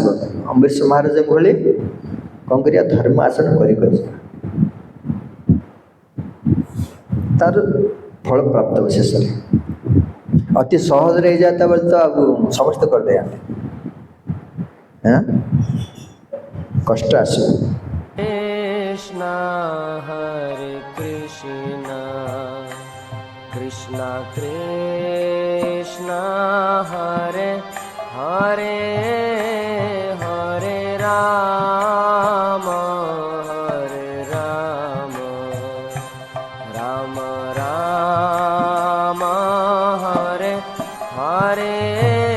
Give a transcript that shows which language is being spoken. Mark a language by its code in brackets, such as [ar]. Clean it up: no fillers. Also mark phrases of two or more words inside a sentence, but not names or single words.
[or] ଅମ୍ବରୀଶ ମହାରାଜଙ୍କ ଭଳି କ'ଣ କରିବା, ଧର୍ମ ଆଚରଣ କରି ତାର ଫଳ ପ୍ରାପ୍ତ ହେବ ଶେଷରେ। ଅତି ସହଜରେ ହେଇଯାତା ବୋଲି ତ ସମସ୍ତେ କରିଦେବେ, କଷ୍ଟ ଆସିବ। [sa] कृष्ण हरे कृष्ण कृष्ण कृष्ण हरे हरे हरे राम राम राम हरे हरे